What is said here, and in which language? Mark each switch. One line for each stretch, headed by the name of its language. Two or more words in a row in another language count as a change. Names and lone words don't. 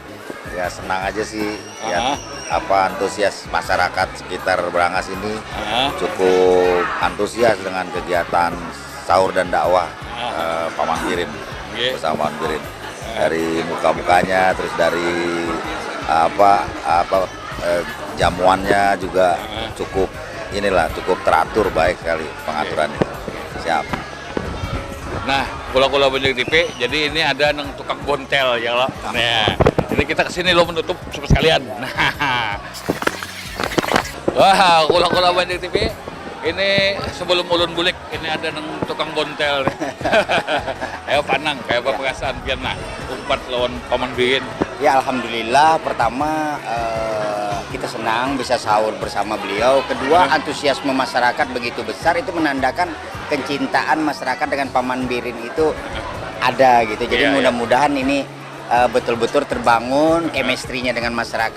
Indonesian: Ya senang aja sih lihat antusias masyarakat sekitar Berangas ini cukup antusias dengan kegiatan sahur dan dakwah Paman Birin bersama Paman Birin. Dari muka-mukanya, terus dari jamuannya juga cukup teratur, baik sekali pengaturannya. Siap. Nah,
Banjar: kula-kula Banjar TV, jadi ini ada nang tukang bontel ya lo. Nah, jadi kita kesini lo menutup sekalian. Nah, wah, kula-kula Banjar TV, ini sebelum ulun bulik, ini ada nang tukang bontel. Ayo panang, kayak apa perasaan pian nah, umpat lawan Paman Birin.
Indonesian: Ya Alhamdulillah, pertama kita senang bisa sahur bersama beliau. Kedua, antusiasme masyarakat begitu besar, itu menandakan kecintaan masyarakat dengan Paman Birin itu ada gitu. Jadi mudah-mudahan ini betul-betul terbangun chemistry-nya dengan masyarakat.